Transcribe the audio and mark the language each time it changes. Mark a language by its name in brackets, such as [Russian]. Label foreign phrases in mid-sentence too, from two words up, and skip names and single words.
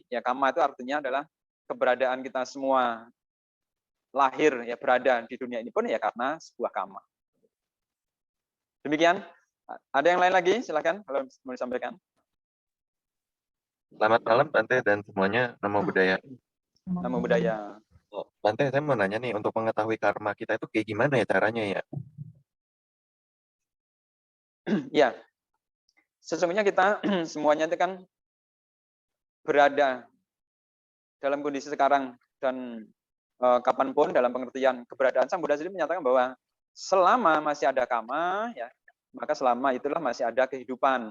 [Indonesian] Ya kama itu artinya adalah keberadaan kita semua lahir ya berada di dunia ini pun ya karena sebuah kama. Demikian. Ada yang lain lagi? Silakan kalau mau disampaikan. Selamat malam Bante dan semuanya, [Pali] namo buddhaya. Namo buddhaya. [Indonesian] Bante, saya mau nanya nih, untuk mengetahui karma kita itu kayak gimana ya caranya ya? Ya, sesungguhnya kita semuanya itu kan berada dalam kondisi sekarang dan kapanpun dalam pengertian keberadaan Sang Buddha sendiri menyatakan bahwa selama masih ada kama, ya maka selama itulah masih ada kehidupan.